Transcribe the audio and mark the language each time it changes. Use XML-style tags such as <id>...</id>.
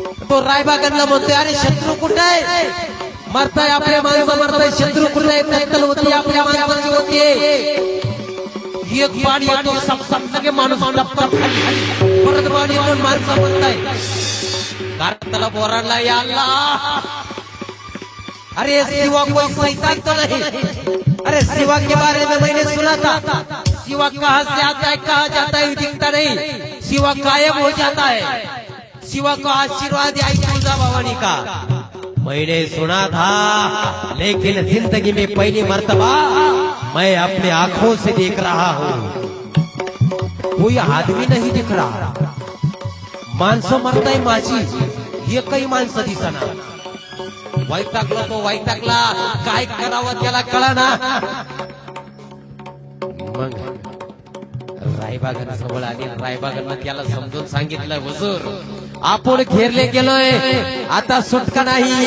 <mr>तो रायबागनला म्हणतोय अरे शत्रू कुठे आहे? मरताय आपले माणसं मरताय. शत्रू कुठे आहे? नक्कल होती आपल्या माणसाची होती. एक बाण येतो सपसप लगे माणूस परत बाण येतो माणसं मरताय. कारतला बोराडला याला.</mr> <hi>अरे सिवा कोई शैतान तो नहीं. अरे सिवा के बारे में मैंने सुना था. सिवा कहाँ से आता है कहाँ जाता है दिखता नहीं. सिवा गायब हो जाता है. सिवा को आशीर्वाद आई तुलजा भवानी का मैंने सुना था, लेकिन जिंदगी में पहली मर्तबा मैं अपने आंखों से देख रहा हूँ. कोई आदमी नहीं दिख रहा.</hi> <mr>माणसं मरताय माझी, एकही माणसं दिसना. वैतागला तो वैतागला. काय करावं त्याला कळना. मग रायबागन जवळ आली. रायबागन त्याला समजून सांगितलं हुजूर आपण घेरले गेलोय, आता सुटका नाही.</mr>